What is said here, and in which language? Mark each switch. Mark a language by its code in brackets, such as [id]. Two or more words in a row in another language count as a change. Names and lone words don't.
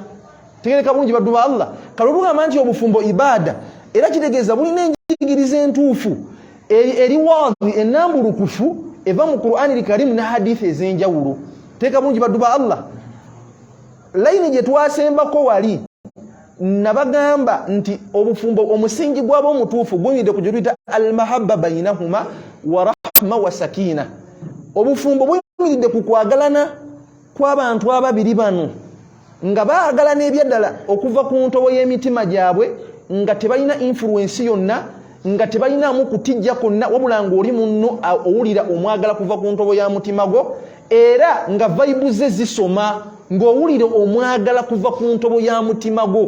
[lg] Tegereka bulungi baddu ba Allah. Kale tugamba nti obufumbo ibaada era kitegeeza bulina enjigiriza entuufu eri waadhi ennambulukufu eva mu Qur'ani al-Karim na hadithi ez'enjawulo. Tegereka bulungi baddu ba Allah. Layini gye twasembako wali nabagamba nti obufumbo omusingi gwabo omutuufu gwonyidde ku gyetuyita [ar] المحبة بينهما ورحمة وسكينة. [lg] Obufumbo buyimiridde ku kwagalana kw'abantu ababiri bano nga baagalana ebyaddala okuva ku ntobo y'emitima gyabwe, nga tebalina influence yonna, nga tebalinamu kutijja konna, wabula ng'oli munno owulira omwagala kuva ku ntobo ya mutima gwo, era nga vibe ze zisoma ng'owulira omwagala kuva ku ntobo ya mutima gwo.